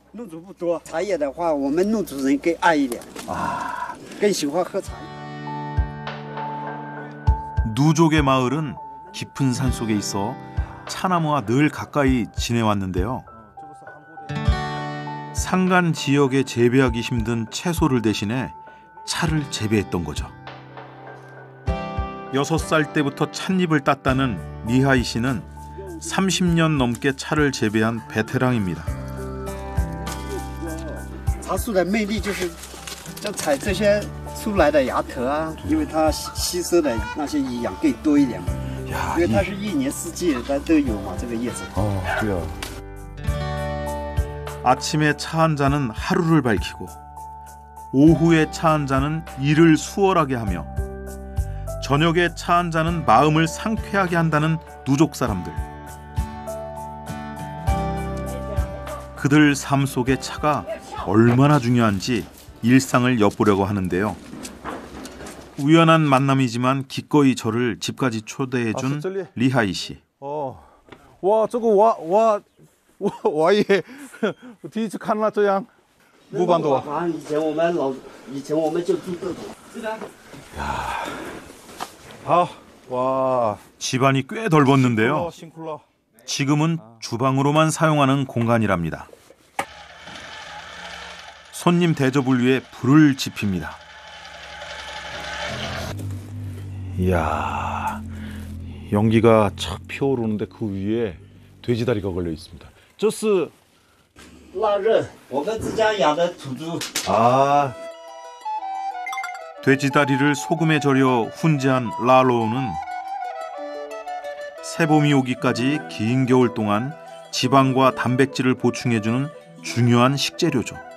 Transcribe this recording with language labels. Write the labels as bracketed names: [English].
[Chinese] 怒族不多，茶叶的话，我们怒族人更爱一点，更喜欢喝茶。 [Korean] 누족의 마을은 깊은 산 속에 있어 차나무와 늘 가까이 지내왔는데요. 산간 지역에 재배하기 힘든 채소를 대신해 차를 재배했던 거죠. 6살 때부터 찻잎을 땄다는 리하이 씨는 30년 넘게 차를 재배한 베테랑입니다. [Chinese] 茶树的魅力就是就采这些出来的芽壳啊，因为它吸收的那些营养更多一点嘛。因为它是一年四季它都有嘛，这个叶子。 [Korean] 그래요. 아침에 차 한 잔은 하루를 밝히고 오후에 차 한 잔은 일을 수월하게 하며 저녁에 차 한 잔은 마음을 상쾌하게 한다는 누족 사람들. 그들 삶 속에 차가 얼마나 중요한지 일상을 엿보려고 하는데요. 우연한 만남이지만 기꺼이 저를 집까지 초대해준 리하이 씨. 와, 저거 [Chinese] 我也第一次看到这样木板多。以前我们就住这种。好， [Korean] 와. 집안이 꽤 넓었는데요. 싱쿨러. 지금은 주방으로만 사용하는 공간이랍니다. 손님 대접을 위해 불을 지핍니다. 이야, 연기가 착 피어오르는데 그 위에 돼지다리가 걸려 있습니다. [Chinese] 这是腊肉，我们自家养的土猪。 [Korean] 아, 돼지다리를 소금에 절여 훈제한 라로우는 새봄이 오기까지 긴 겨울 동안 지방과 단백질을 보충해주는 중요한 식재료죠.